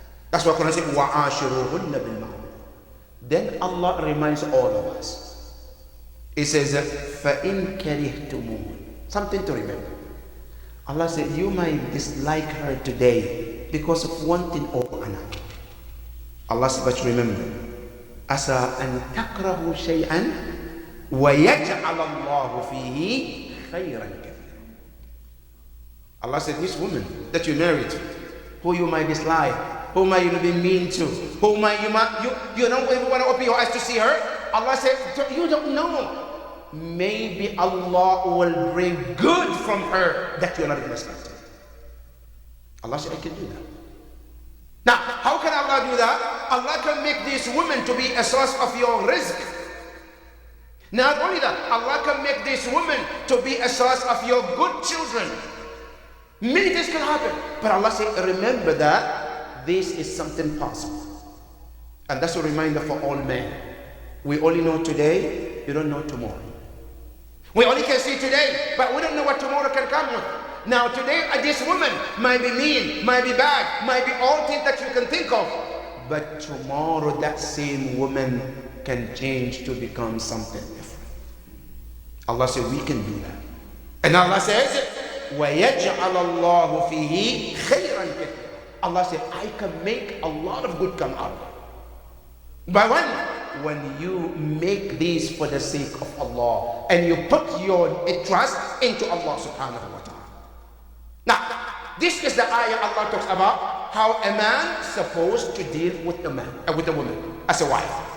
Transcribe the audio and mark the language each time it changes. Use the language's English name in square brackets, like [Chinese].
[English] That's why Quran says, [Arabic] وَعَاشِرُوهُنَّ بِالْمَعْرُوفِ. [English] Then Allah reminds all of us. He says, [Arabic] فَإِن كَرِهْتُمُوهُ. [English] Something to remember. Allah said, you might dislike her today because of one thing or another. Allah said, but remember, [Arabic] عسى أن تكرهوا شيئا ويجعل الله فيه خيرا كثيرا. [English] Allah said, this woman that you married, who you might dislike, who might you be mean to, who might you don't even want to open your eyes to see her. Allah said, you don't know. Maybe Allah will bring good from her that you're not even expecting. Allah said, I can do that. Now, how can Allah do that? Allah can make this woman to be a source of your rizq. Not only that, Allah can make this woman to be a source of your good children. Many things can happen. But Allah said, remember that this is something possible. And that's a reminder for all men. We only know today, you don't know tomorrow. We only can see today, but we don't know what tomorrow can come with. Now today, this woman might be mean, might be bad, might be all things that you can think of. But tomorrow, that same woman can change to become something different. Allah said, we can do that. And Allah says, [Arabic] وَيَجْعَلَ اللَّهُ فِيهِ خَيْرًا كَثِيرًا. [English] Allah said, I can make a lot of good come out of it. But when you make these for the sake of Allah and you put your trust into Allah subhanahu wa ta'ala. Now, this is the ayah Allah talks about how a man is supposed to deal with a man, with a woman as a wife.